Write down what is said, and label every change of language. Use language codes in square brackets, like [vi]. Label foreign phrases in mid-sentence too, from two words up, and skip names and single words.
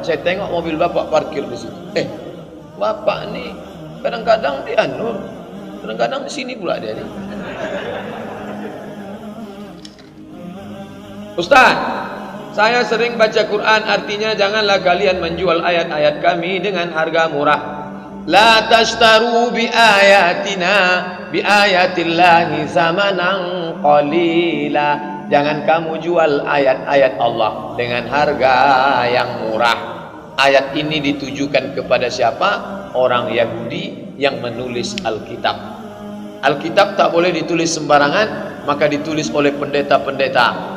[ms] Saya tengok mobil Bapak parkir di situ. Bapak nih kadang-kadang di An-Nur, kadang-kadang di sini pula dia nih. Ustadz, saya sering baca Quran, artinya janganlah kalian menjual ayat-ayat kami dengan harga murah. [ar] لا تشتروا بآياتنا بآيات الله ثمنا قليلا. [ms] Jangan kamu jual ayat-ayat Allah dengan harga yang murah. Ayat ini ditujukan kepada siapa? Orang Yahudi yang menulis Alkitab. Alkitab tak boleh ditulis sembarangan, maka ditulis oleh pendeta-pendeta.